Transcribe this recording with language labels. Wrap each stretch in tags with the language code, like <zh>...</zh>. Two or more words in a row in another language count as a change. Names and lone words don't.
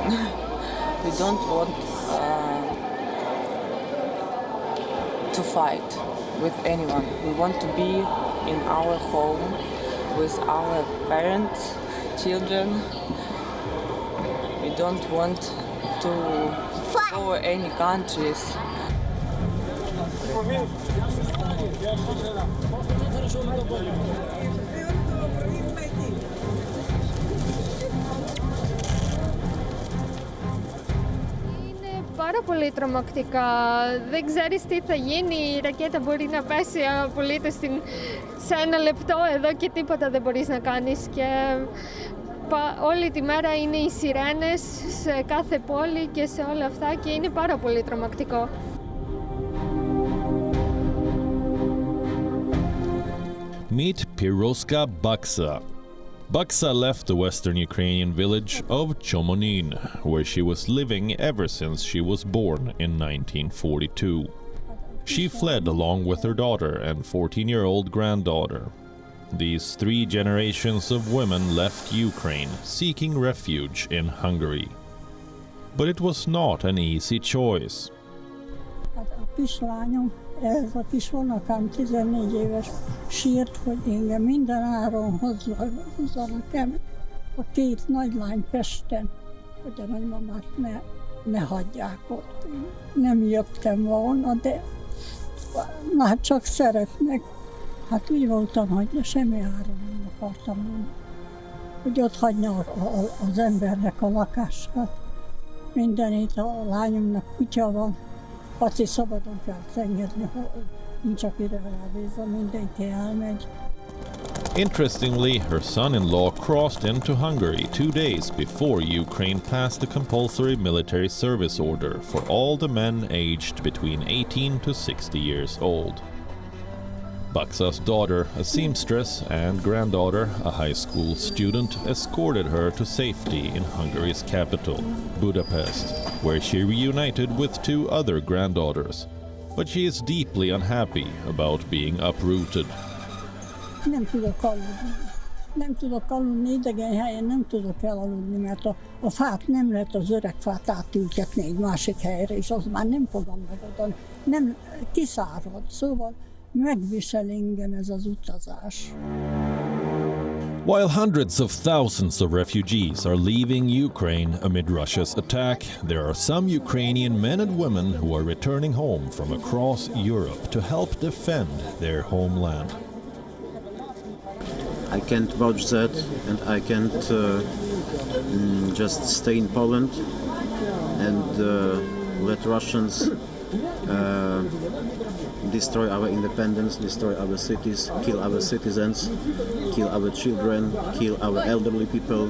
<en>We don't want to fight with anyone. We want to be in our home with our parents, children. We don't want to go any countries.</en> <el>Πάρα πολύ τρομακτικά. Δεν ξέρεις τι θα γίνει. Η ρακέτα μπορεί να πέσει απολύτως σε ένα λεπτό εδώ και τίποτα δεν μπορείς να κάνεις. Και όλη τη μέρα είναι οι σιρένες σε κάθε πόλη και σε όλα αυτά και είναι πάρα πολύ τρομακτικό.</el> <en>Meet Piroska Baksa. Baksa left the western Ukrainian village of Chomonin, where she was living ever since she was born in 1942. She fled along with her daughter and 14-year-old granddaughter. These 3 generations of women left Ukraine, seeking refuge in Hungary. But it was not an easy choice.</en> <hu>Hát a kislányom, ez a kis vonakám 14 éves sírt, hogy engem minden áron hozzanak el a két nagylány Pesten, hogy a nagymamát ne hagyják ott. Én nem jöttem volna, de már csak szeretnek. Hát úgy voltam, hogy semmi áron nem akartam menni. Hogy ott hagyja az embernek a lakását. Mindenét, a lányomnak kutya van, Paci szabadon kell engedni, nincs akire rábízva, mindenki elmegy.</hu> <en>Interestingly, her son-in-law crossed into Hungary 2 days before Ukraine passed the compulsory military service order for all the men aged between 18 to 60 years old. Baksa's daughter, a seamstress, and granddaughter, a high school student, escorted her to safety in Hungary's capital, Budapest, where she reunited with 2 other granddaughters. But she is deeply unhappy about being uprooted.</en> <hu>Nem tudok aludni, idegen helyen nem tudok elaludni, mert a fát nem lehet az öreg fát átültetni egy másik helyre, és az már nem fogom megadni. Nem kiszárad, szóval megvisel engem ez az utazás.</hu> <en>While hundreds of thousands of refugees are leaving Ukraine amid Russia's attack, there are some Ukrainian men and women who are returning home from across Europe to help defend their homeland. I can't vouch that, and I can't just stay in Poland and let Russians destroy our independence, destroy our cities, kill our citizens, kill our children, kill our elderly people.</en>